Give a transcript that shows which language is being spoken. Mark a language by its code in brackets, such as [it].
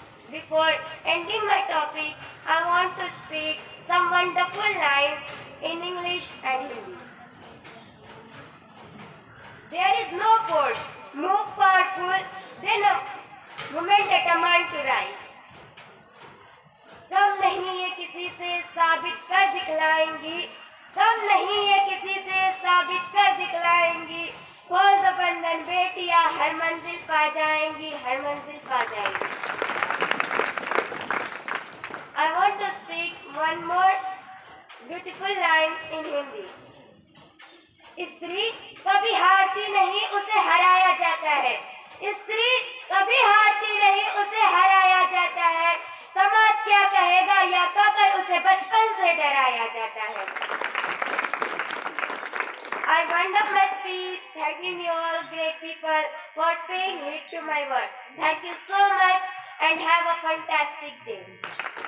[en] Before ending my topic, I want to speak some wonderful lines in English and Hindi. There is no force more powerful than a woman determined to rise. [hi] कम नहीं ये किसी से साबित कर दिखलाएंगी, कम नहीं ये किसी से साबित कर दिखलाएंगी, खोल दो बंधन बेटियां हर मंजिल पा जाएंगी, हर मंजिल पा जाएंगी. [en] I want to speak one more beautiful line in Hindi. [hi] स्त्री कभी हारती नहीं, उसे हराया जाता है. स्त्री कभी हारती नहीं, उसे हराया जाता है. समाज क्या कहेगा या कहकर उसे बचपन से डराया जाता है. [en] I wind up my speech thanking you all great people for paying heed to my word. Thank you so much and have a fantastic day.